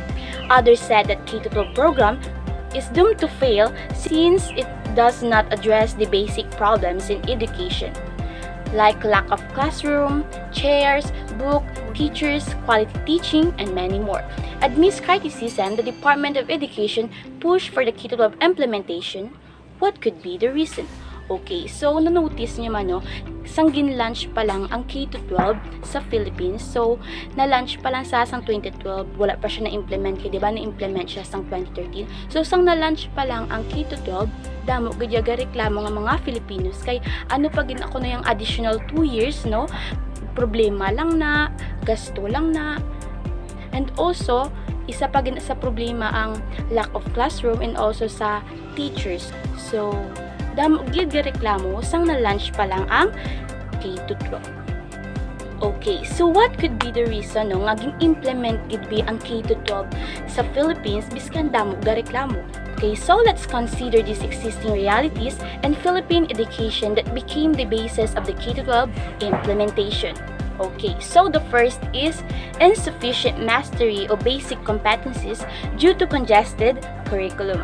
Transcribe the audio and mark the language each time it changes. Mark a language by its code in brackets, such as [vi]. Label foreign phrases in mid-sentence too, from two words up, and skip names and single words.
[en] Others said that K-12 program is doomed to fail since it does not address the basic problems in education, like lack of classroom, chairs, book, teachers, quality teaching, and many more. Amidst criticism, the Department of Education pushed for the K-12 implementation. What could be the reason? [hil] Okay, so na-notice niyo man no, sang gin-launch pa lang ang K-12 sa Philippines. So, na-launch pa lang sa sang 2012, wala pa siya na-implement kaya, di ba? Na-implement siya sang 2013. So, sang na-launch pa lang ang K-12, damo gadya reklamo nga mga Filipinos kay ano pa gin ako na yung [en] additional 2 years, [hil] no? Problema lang na, gasto lang na. [en] And also, [hil] isa pa gin sa problema ang [en] lack of classroom and also [hil] sa teachers. So, damo gid reklamo sang na-launch pa lang ang K-12. [en] Okay, so what could be the reason [hil] no nga implement gid bi ang K-12 sa Philippines biskan damo ga reklamo? [en] Okay, so let's consider these existing realities and Philippine education that became the basis of the K-12 implementation. Okay, so the first is insufficient mastery of basic competencies due to congested curriculum.